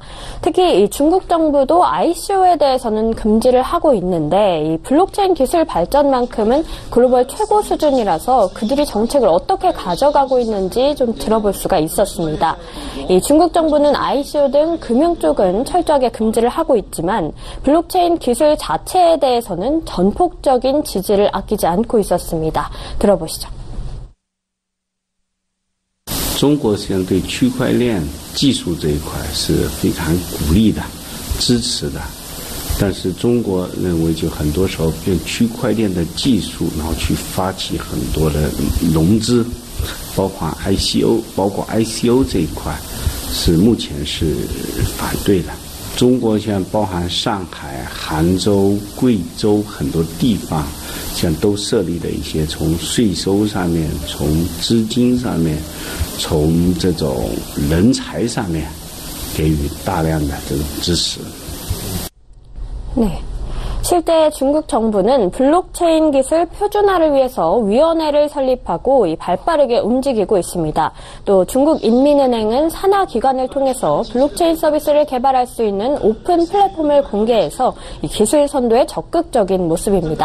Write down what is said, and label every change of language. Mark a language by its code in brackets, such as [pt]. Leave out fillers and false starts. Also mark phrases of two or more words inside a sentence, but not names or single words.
[ko] 특히 이 중국 정부도 ICO에 대해서는 금지를 하고 있는데 이 블록체인 기술 발전만큼은 글로벌 최고 수준이라서 그들이 정책을 어떻게 가져가고 있는지 좀 들어볼 수가 있었습니다. 이 중국 정부는 ICO 등 금융 쪽은 철저하게 금지를 하고 있지만 블록체인 기술 자체에 대해서는 전폭적인 지지를 아끼지 않고 있었습니다. 들어보시죠. [zh] 中国实际上对区块链技术这一块是非常鼓励的、支持的，但是中国认为就很多时候用区块链的技术，然后去发起很多的融资，包括 ICO 这一块，是目前是反对的。中国现在包含上海、杭州、贵州很多地方，现在都设立了一些从税收上面、从资金上面、从这种人才上面给予大量的这种支持。 [ko] 네. 실제 중국 정부는 블록체인 기술 표준화를 위해서 위원회를 설립하고 발빠르게 움직이고 있습니다. 또 중국 인민은행은 산하 기관을 통해서 블록체인 서비스를 개발할 수 있는 오픈 플랫폼을 공개해서 이 기술 선도에 적극적인 모습입니다.